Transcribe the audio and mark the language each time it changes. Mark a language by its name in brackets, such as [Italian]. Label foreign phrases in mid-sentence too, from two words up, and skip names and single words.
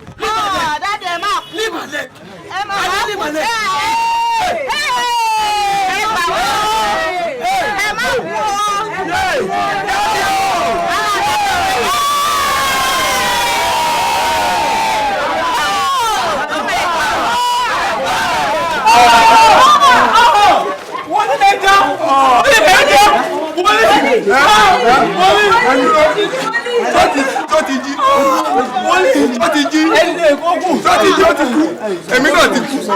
[Yoruba] dáadé ẹ máa kú [English] leave my leg [Yoruba] ẹ máa kú [English] leave my leg. [Yoruba] ẹ máa kú wọ́n ní lè jẹ́ wọ́n ní lè jẹ́ tó ti jí tó ti jí èmi náà ti kú.